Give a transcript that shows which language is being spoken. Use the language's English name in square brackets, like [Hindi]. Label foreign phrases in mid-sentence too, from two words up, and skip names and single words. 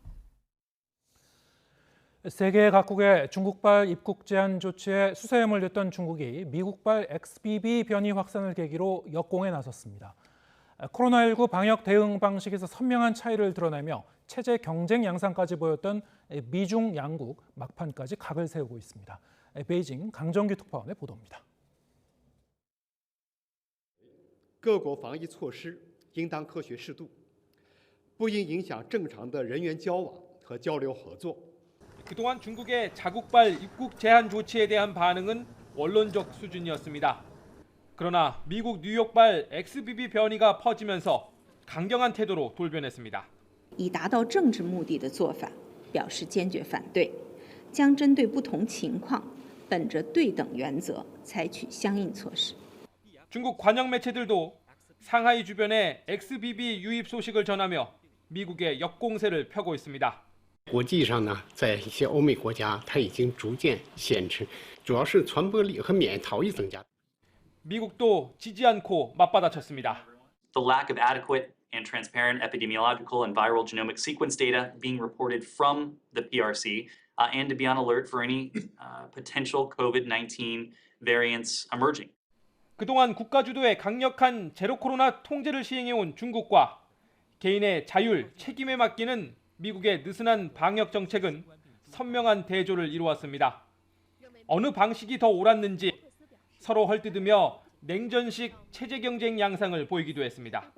[Korean] 세계 각국의 중국발 입국 제한 조치에 수세험을 냈던 중국이 미국발 XBB 변이 확산을 계기로 역공에 나섰습니다. 코로나19 방역 대응 방식에서 선명한 차이를 드러내며 체제 경쟁 양상까지 보였던 미중 양국 막판까지 각을 세우고 있습니다. 베이징 강정규 특파원의 보도입니다. [Chinese] 各国防疫措施应当科学适度，不应影响正常的人员交往和交流合作。 [Korean] 그동안 중국의 자국발 입국 제한 조치에 대한 반응은 원론적 수준이었습니다. 그러나 미국 뉴욕발 XBB 변이가 퍼지면서 강경한 태도로 돌변했습니다. [Chinese] 以达到政治目的的做法表示坚决反对，将针对不同情况，本着对等原则采取相应措施。 [Korean] 중국 관영 매체들도 상하이 주변에 XBB 유입 소식을 전하며 미국의 역공세를 펴고 있습니다. [Chinese] 国际上呢，在一些欧美国家，它已经逐渐限制，主要是传播力和免疫逃逸增加。 [Korean] 미국도 지지 않고 맞받아쳤습니다. [English] The lack of adequate and transparent epidemiological and viral genomic sequence data being reported from the PRC, and to be on alert for any potential COVID-19 variants emerging. [Korean] 그동안 국가 주도의 강력한 제로 코로나 통제를 시행해온 중국과 개인의 자율, 책임에 맡기는 미국의 느슨한 방역 정책은 선명한 대조를 이루었습니다. 어느 방식이 더 옳았는지 서로 헐뜯으며 냉전식 체제 경쟁 양상을 보이기도 했습니다.